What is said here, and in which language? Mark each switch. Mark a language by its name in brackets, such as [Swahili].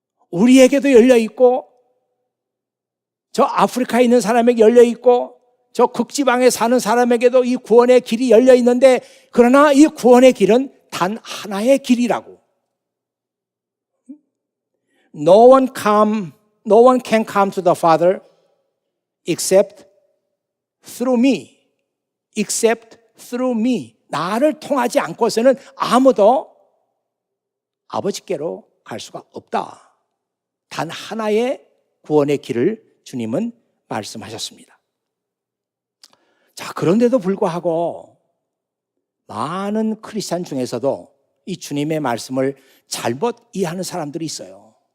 [Korean] 우리에게도 열려있고, 저 아프리카에 있는 사람에게 열려있고, 저 극지방에 사는 사람에게도 이 구원의 길이 열려있는데, 그러나 이 구원의 길은 단 하나의 길이라고. [English] No one can come to the Father except through me. Except through me. [Korean] 나를 통하지 않고서는 아무도 아버지께로 갈 수가 없다. 단 하나의 구원의 길을 주님은 말씀하셨습니다. 자, 그런데도 불구하고 많은 크리스찬 중에서도 이 주님의 말씀을 잘못 이해하는 사람들이 있어요.